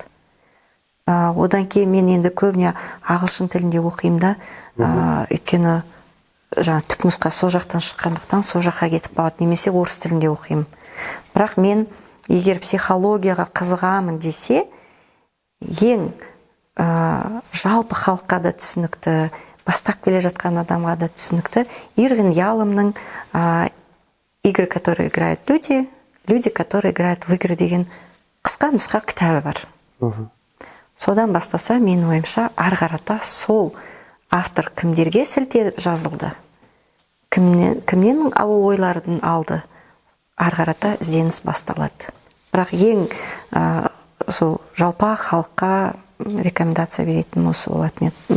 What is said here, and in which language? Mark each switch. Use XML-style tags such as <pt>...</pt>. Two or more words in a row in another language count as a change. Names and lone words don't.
<kk>Одан кейін мен енді көбіне ағылшын тілінде оқимын да, өйткені түпнұсқа сол жақтан шыққандықтан сол жаққа кетіп қалады, немесе орыс тілінде оқимын. Бірақ мен егер психологияға қызығамын десе, ең жалпы халыққа да түсінікті, бастап келе жатқан адамға да түсінікті Ирвин Яломның «Игры, которые играют люди, люди, которые играют в игры» деген қысқа нұсқа кітабы бар. Содан бастаса, менің ойымша, ары қарата сол автор кімдерге сілтеп жазылды, кімнен ойларын алды, ары қарата ізденіс басталады. Бірақ ең сол жалпақ халыққа рекомендация беретін осы болатын еді.</kk>